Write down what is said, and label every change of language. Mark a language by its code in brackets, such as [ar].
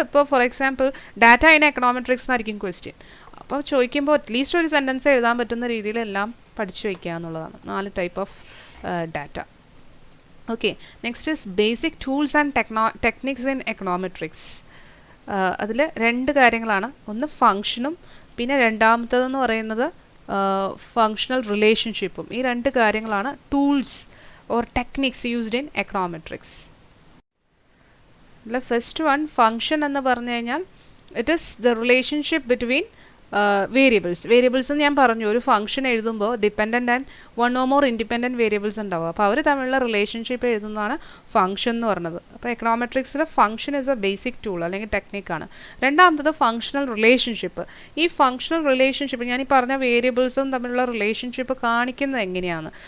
[ml] ഇപ്പോൾ [en] for example data in econometrics [ml] എന്നായിരിക്കും question. അപ്പോൾ ചോദിക്കുമ്പോൾ അറ്റ്ലീസ്റ്റ് ഒരു സെൻറ്റൻസ് എഴുതാൻ പറ്റുന്ന രീതിയിലെല്ലാം പഠിച്ചു വയ്ക്കുക എന്നുള്ളതാണ്. [en] 4 type of data. Okay, next is basic tools and techniques in econometrics. [ml] അതിൽ 2 കാര്യങ്ങളാണ്. ഒന്ന് ഫങ്ഷനും പിന്നെ രണ്ടാമത്തേതെന്ന് പറയുന്നത് ഫങ്ഷണൽ റിലേഷൻഷിപ്പും. ഈ 2 കാര്യങ്ങളാണ് [en] Tools or techniques used in econometrics. The first one, function [ml] എന്ന് പറഞ്ഞു കഴിഞ്ഞാൽ [en] it is the relationship between variables. [ml] Variables എന്ന് ഞാൻ പറഞ്ഞു, ഒരു ഫംഗ്ഷൻ എഴുതുമ്പോൾ dependent and 1 or more independent variables ഉണ്ടാവും. അപ്പോൾ അവർ തമ്മിലുള്ള റിലേഷൻഷിപ്പ് എഴുതുന്നതാണ് ഫംഗ്ഷൻ എന്ന് പറയുന്നത്. അപ്പോൾ എക്കണോമെട്രിക്സിലെ [en] function is a basic tool [ml] അല്ലെങ്കിൽ ടെക്നിക്കാണ്. രണ്ടാമത്തത് ഫംഗ്ഷണൽ റിലേഷൻഷിപ്പ്. ഈ ഫംഗ്ഷണൽ റിലേഷൻഷിപ്പ് ഞാൻ ഈ പറഞ്ഞ വേരിയബിൾസും തമ്മിലുള്ള റിലേഷൻഷിപ്പ് കാണിക്കുന്നത് എങ്ങനെയാണ്?